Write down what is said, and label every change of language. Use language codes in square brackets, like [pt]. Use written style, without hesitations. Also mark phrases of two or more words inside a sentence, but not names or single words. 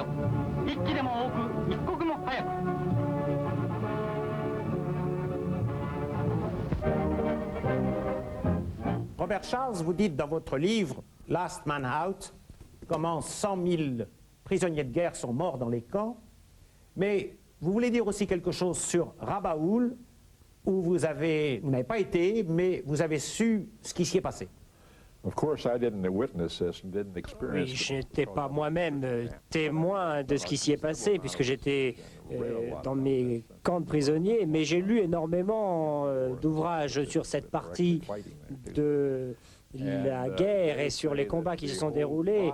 [ja] 一機でも多く、一刻も早く。 [fr] Robert Charles, vous dites dans votre livre Last Man Out comment 100 000 prisonniers de guerre sont morts dans les camps, mais vous voulez dire aussi quelque chose sur Rabaul, où vous n'avez pas été, mais vous avez su ce qui s'y est passé. [en] Of course, I didn't witness this and didn't [fr] Oui, [en] experience [fr] je [en] it. [fr] n'étais pas moi-même témoin de ce qui s'y est passé, puisque j'étais dans mes camps de prisonniers, mais j'ai lu énormément d'ouvrages sur cette partie de la guerre et sur les combats qui se sont déroulés.